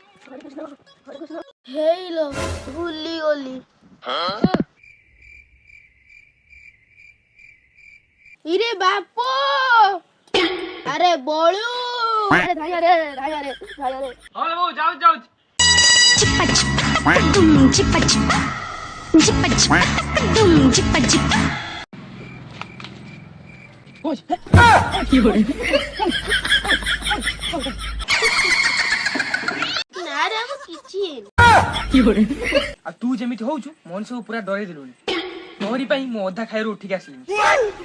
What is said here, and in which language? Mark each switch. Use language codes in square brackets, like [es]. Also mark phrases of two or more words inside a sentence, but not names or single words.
[or] ହେଇଲୋ ଭୁଲି ଗଲି। ଇରେ ବାପ ଆରେ ବଳୁ ଆରେ ଧାଇଆରେ ହଉ ବୋଉ ଯାଉଛି Chippa chippa dum chippa chippa dum chippa chippa. ନା ରେ ମୁଁ କିଛି ହେଇନି। ଆଉ ତୁ ଯେମିତି ହଉଛୁ ମଣିଷକୁ ପୁରା ଡରେଇ ଦେଲୁଣି। ତୋରି ପାଇଁ ମୁଁ ଅଧା ଖାଇରୁ ଉଠିକି ଆସିଲିଣି।